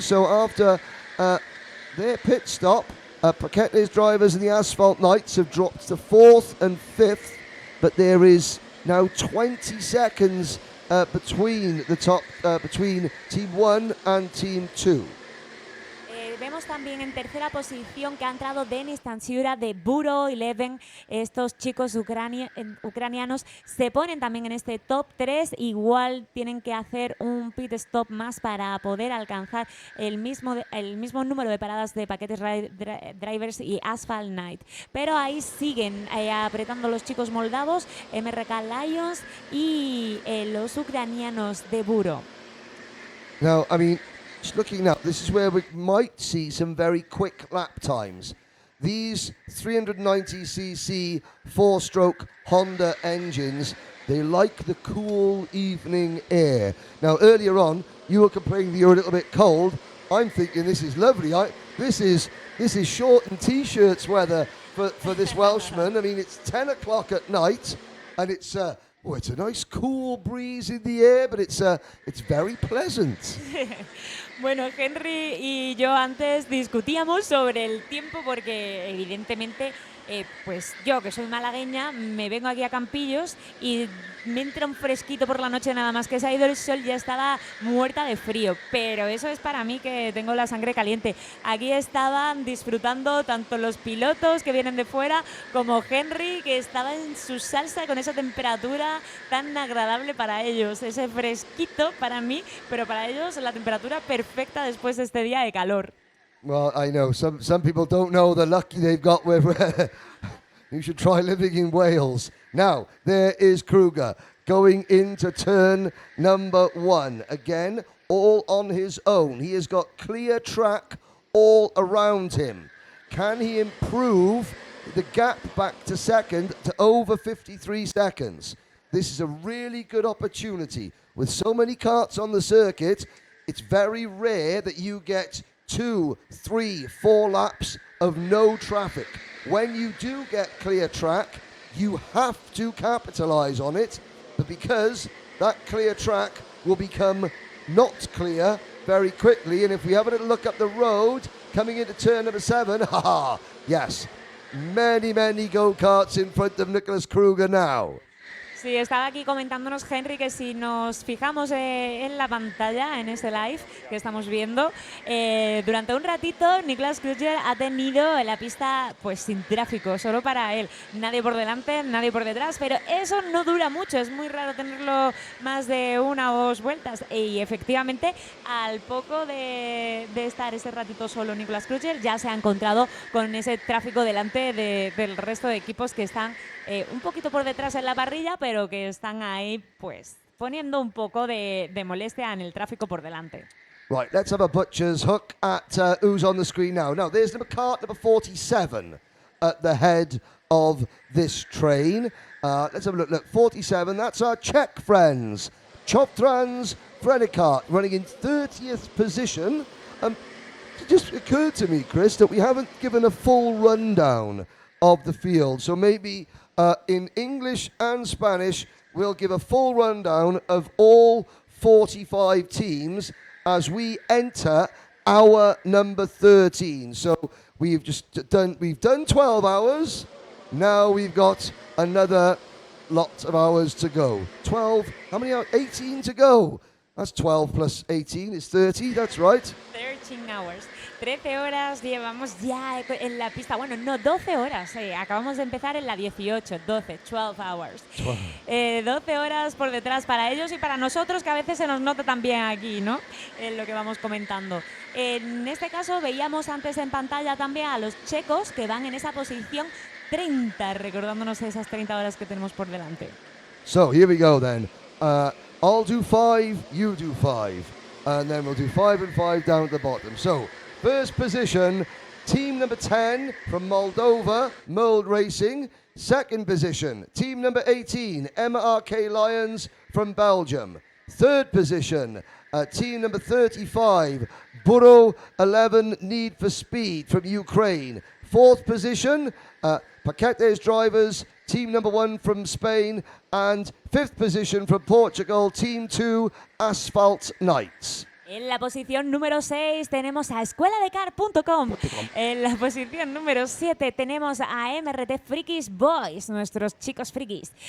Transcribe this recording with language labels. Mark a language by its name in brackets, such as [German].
[English] So after their pit stop, Paquetes drivers and the Asphalt Knights have dropped to 4th and 5th, but there is now 20 seconds between the top, between Team 1 and Team 2. [Spanish] Vemos también en tercera posición que ha entrado Denis Tansiura de Burro 11. Estos chicos ucranianos se ponen también en este top 3. Igual tienen que hacer un pit stop más para poder alcanzar el mismo número de paradas de Paquetes Drivers y Asphalt Knight. Pero ahí siguen apretando los chicos moldavos, MRK Lions y los ucranianos de Burro. [English] Now, I mean, just looking now, this is where we might see some very quick lap times. These 390cc four-stroke Honda engines, they like the cool evening air. Now, earlier on, you were complaining that you're a little bit cold. I'm thinking this is lovely. This is short and t-shirts weather for this Welshman. I mean, it's 10 o'clock at night, and it's a nice cool breeze in the air, but it's very pleasant. [Spanish] Bueno, Henry y yo antes discutíamos sobre el tiempo porque evidentemente pues yo, que soy malagueña, me vengo aquí a Campillos y me entra un fresquito por la noche, nada más que se ha ido el sol, ya estaba muerta de frío, pero eso es para mí, que tengo la sangre caliente. Aquí estaban disfrutando tanto los pilotos que vienen de fuera como Henry, que estaba en su salsa con esa temperatura tan agradable para ellos, ese fresquito para mí, pero para ellos la temperatura perfecta después de este día de calor. [English] Well, I know some people don't know the luck they've got with. You should try living in Wales. Now, there is Kruger going into turn number 1. Again, all on his own. He has got clear track all around him. Can he improve the gap back to second to over 53 seconds? This is a really good opportunity. With so many karts on the circuit, it's very rare that you get 2, 3, 4 laps of no traffic. When you do get clear track, you have to capitalize on it, but because that clear track will become not clear very quickly, and if we have a little look up the road, coming into turn number 7, yes, many go-karts in front of Nicholas Kruger now. [Spanish] Sí, estaba aquí comentándonos Henry que si nos fijamos en la pantalla, en ese live que estamos viendo, durante un ratito Niklas Kruger ha tenido la pista pues sin tráfico, solo para él. Nadie por delante, nadie por detrás, pero eso no dura mucho, es muy raro tenerlo más de 1 o 2 vueltas. Y efectivamente, al poco de estar ese ratito solo Niklas Kruger, ya se ha encontrado con ese tráfico delante del resto de equipos que están un poquito por detrás en la parrilla, pero que están ahí pues poniendo un poco de molestia en el tráfico por delante. [English] Right, let's have a butcher's hook at who's on the screen now. Now, there's kart number 47 at the head of this train. Let's have a look. Look, 47, that's our Czech friends. Choptrans Frenikart running in 30th position. It just occurred to me, Chris, that we haven't given a full rundown of the field. So maybe in English and Spanish, we'll give a full rundown of all 45 teams as we enter hour number 13. So we've done 12 hours. Now we've got another lot of hours to go. 12, how many hours? 18 to go. That's 12 plus 18 is 30, that's right. 13 hours. [Spanish] 13 horas llevamos ya en la pista. Bueno, no, 12 horas. Acabamos de empezar en la 18, [English] 12 hours. [Spanish] 12 horas por detrás para ellos y para nosotros, que a veces se nos nota también aquí, ¿no? En lo que vamos comentando. En este caso veíamos antes en pantalla también a los checos que van en esa posición 30, recordándonos esas 30 horas que tenemos por delante. [English] So here we go then. I'll do 5, you do 5. And then we'll do 5 and 5 down at the bottom. So, first position, team number 10 from Moldova, Mold Racing. Second position, team number 18, MRK Lions from Belgium. Third position, team number 35, Buro 11 Need for Speed from Ukraine. Fourth position, Paquetes Drivers, team number 1 from Spain. And fifth position from Portugal, team 2, Asphalt Knights. [Spanish] En la posición número 6 tenemos a escueladekart.com. En la posición número 7 tenemos a MRT Frikis Boys, nuestros chicos frikis.